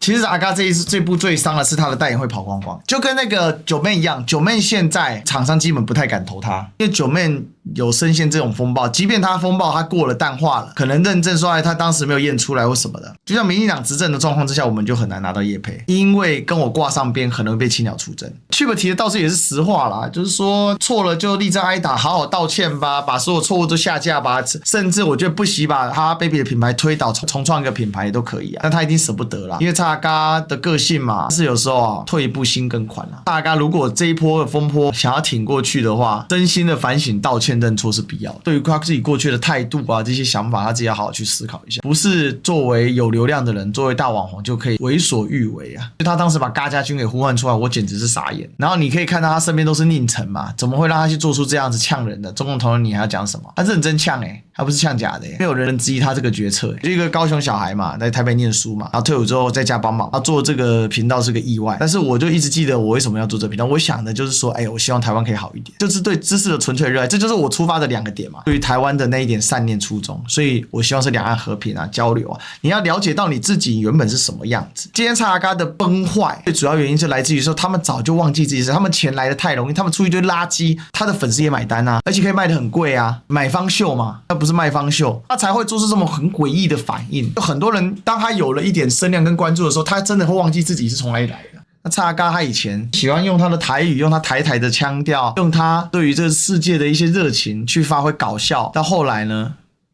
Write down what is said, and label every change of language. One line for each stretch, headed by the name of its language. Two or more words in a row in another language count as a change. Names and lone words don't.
Chinese: 其實阿嘎這部最傷的是他的代言會跑光光，就跟那個九妹一樣。九妹現在廠商基本不太敢投他，因為九妹有深陷這種風暴，即便他風暴他過了淡化了，可能認證說他當時沒有驗出來或什麼的。就像民進黨執政的狀況之下，我們就很難拿到業配，因為跟我掛上邊可能會被青鳥出征。Chip 提的倒是也是實話啦，就是說錯了就立正挨打，好好道歉吧，把所有錯誤都下架吧，甚至我覺得不惜把哈哈 baby 的品牌推倒，重創一個品牌也都可以啊。但他一定捨不得啦，因為蔡阿嘎的個性嘛，是有時候啊退一步心更寬啦。蔡阿嘎如果這一波的風波想要挺過去的話，真心的反省、道歉、認錯是必要的。對於他自己過去的態度啊，這些想法，他自己要好好去思考一下，不是作為有流量的人，作為大網紅就可以為所欲為啊。就他當時把嘎家軍給呼喚出來，我簡直是傻眼。然後你可以看到他身邊都是佞臣嘛，怎麼會讓他去做出這樣子嗆人的？中共同人你還要講什麼？他認真嗆他不是嗆假的沒有人質疑他這個決策。就一個高雄小孩嘛，在台北念書嘛，然後退伍之後在家幫忙，他做這個頻道是個意外。但是我就一直記得我為什麼要做這個頻道，我想的就是說，我希望台灣可以好一點，就是對知識的純粹熱愛，這就是我我出發的2個點嘛，對於台灣的那一點善念初衷，所以我希望是兩岸和平啊，交流啊。你要了解到你自己原本是什麼樣子。今天蔡阿嘎的崩壞，最主要原因就來自於說他們早就忘記自己是，他們錢來的太容易，他們出一堆垃圾，他的粉絲也買單啊，而且可以賣得很貴啊，買方秀嘛，那不是賣方秀，他才會做出這麼很詭異的反應。就很多人當他有了一點聲量跟關注的時候，他真的會忘記自己是從哪裡來的。那蔡阿嘎他以前喜歡用他的台語，用他台的腔調，用他對於這個世界的一些熱情去發揮搞笑，到後來呢，